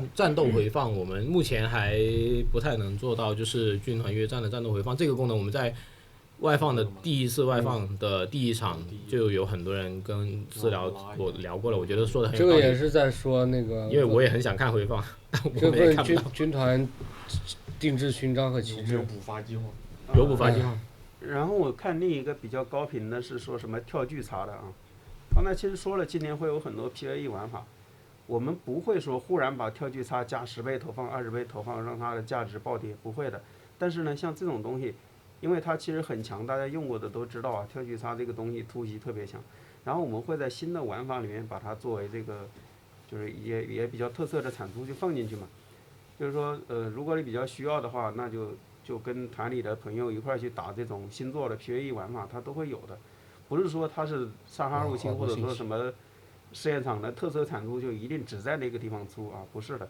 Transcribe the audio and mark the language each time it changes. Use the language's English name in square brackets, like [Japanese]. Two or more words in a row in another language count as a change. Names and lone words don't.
[Chinese] 戰鬥回放，我們目前還不太能做到，就是軍團約戰的戰鬥回放這個功能，我們在外放的第一次外放的第一場就有很多人跟私聊我聊過了，我覺得說的很有道理。這個也是在說那個，因為我也很想看回放，但我們也看不到。軍團定制勳章和旗幟有補發計劃。有補發計劃。然後我看另一個比較高頻的是說什麼跳巨差的啊，剛才其實說了今年會有很多 PVE 玩法，我們不會說忽然把跳巨差加10倍投放、20倍投放，讓它的價值暴跌，不會的。但是呢，像這種東西，因為它其實很強，大家用過的都知道啊，跳巨差這個東西突襲特別強。然後我們會在新的玩法裡面把它作為這個，就是也比較特色的產出就放進去嘛。就是說，如果你比較需要的話，那就跟團裡的朋友一塊去打這種新做的 PVE 玩法，它都會有的。不是說它是沙哈入侵或者說什麼試驗場的特色產出就一定只在那個地方出啊，不是的。